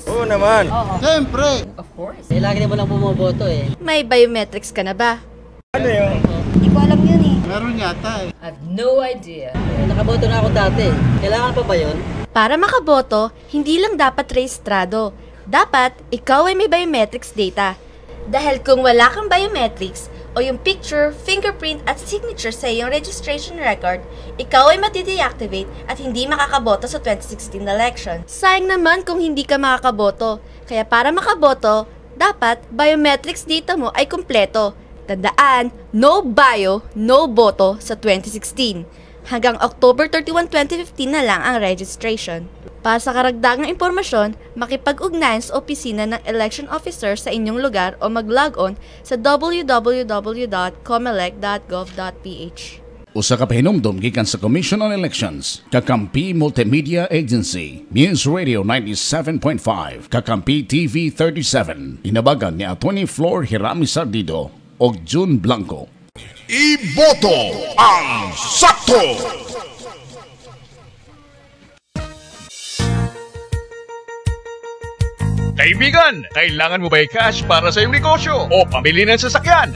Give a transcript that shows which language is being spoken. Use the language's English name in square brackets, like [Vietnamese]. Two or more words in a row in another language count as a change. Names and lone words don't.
[Filipino] Oo naman. Oo. Siyempre. [English] Of course. [Filipino] Lagi naman lang bumoboto eh. May biometrics ka na ba? Ano yun? Hindi ko alam yun eh. Meron yata eh. [English] I have no idea. [Filipino] Nakaboto na ako dati. Kailangan pa ba yun? Para makaboto, hindi lang dapat rehistrado. Dapat, ikaw ay may [English] biometrics data. [Filipino] Dahil kung wala kang biometrics, o yung picture, fingerprint at signature sa iyong registration record, ikaw ay mati-deactivate at hindi makakaboto sa 2016 election. Sayang naman kung hindi ka makakaboto. Kaya para makaboto, dapat [English] biometrics data [Filipino] mo ay kumpleto. Tandaan, no bio, no boto sa 2016. Hanggang October 31, 2015 na lang ang registration. Para sa karagdagang impormasyon, makipag-ugnayan sa opisina ng election officer sa inyong lugar o mag-log on sa www.comelec.gov.ph. [Cebuano] Usa ka pahinumdum gikan sa Commission on Elections, Kakampi Multimedia Agency, News Radio 97.5, Kakampi TV 37. Inabagan ni Atty. Flor Hirami Sardido o June Blanco. Iboto ang sakto! [Filipino] Kaibigan, kailangan mo ba'y cash para sa iyong negosyo o pambili ng sasakyan?